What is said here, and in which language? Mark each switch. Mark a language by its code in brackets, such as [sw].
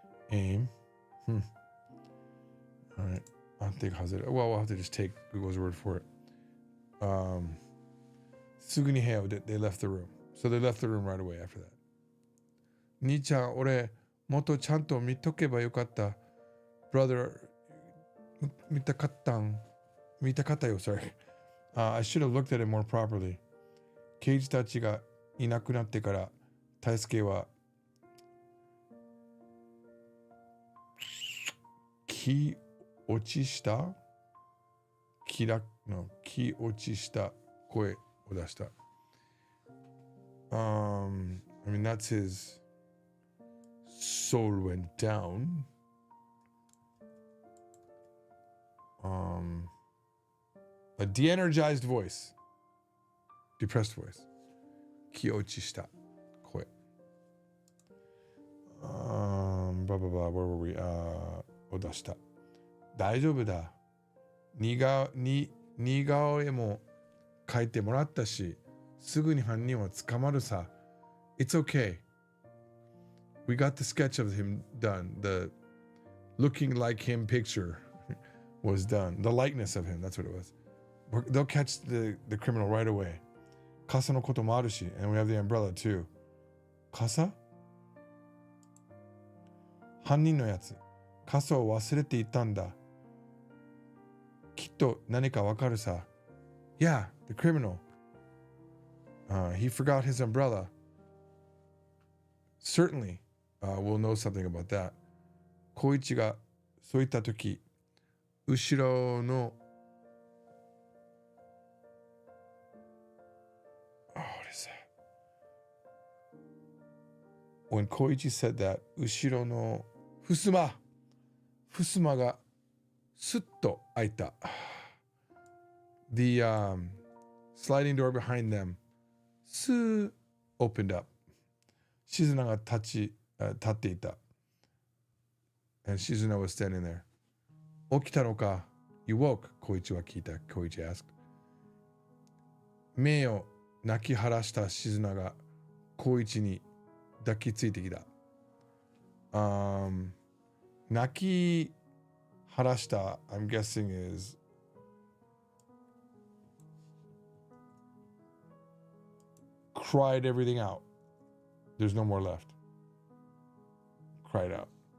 [en] Aim. All right. I think hazard. Well, we'll have to just take Google's word for it. [ja] Suguni heo, [en] they left the room. So they left the room right away after that. [ja] 兄ちゃん、俺、もっとちゃんと見とけばよかった。 [en] Brother, [ja] 見たかったよ、 [en] sorry. I should have looked at it more properly. [ja] 刑事たちがいなくなってから、大輔は気落ちした気落ちした声を出した。 [en] I mean, that's his soul went down. A de-energized voice. Depressed voice. [ja] 気落ちした声。 [en] Blah, blah, blah. Where were we? [ja] を出した。大丈夫だ。似顔絵も描いてもらったし、すぐに犯人は捕まるさ。 [en] It's okay. We got the sketch of him done. The looking like him picture was done. The likeness of him, that's what it was. They'll catch the criminal right away. [ja] 傘のこともあるし、 [en] and we have the umbrella too. [ja] 傘？犯人のやつ。傘を忘れていたんだ。きっと何かわかるさ。 [en] Yeah, the criminal. He forgot his umbrella. Certainly, we'll know something about that. [ja] 光一がそう言ったとき、後ろの [en] what is that? When Koichi said that, [ja] 後ろの襖がスッと開いた。 [en] The sliding door behind them スー opened up. [ja] 静菜が立っていた。 [en] And 静菜 was standing there. [ja] 起きたのか [en] You woke? [ja] 小一は聞いた。小一 [en] asked. [ja] 目を泣き晴らした静菜が光一に抱きついてきた。泣き晴らした [en] I'm guessing is cried everything out. There's no more left. Cried out.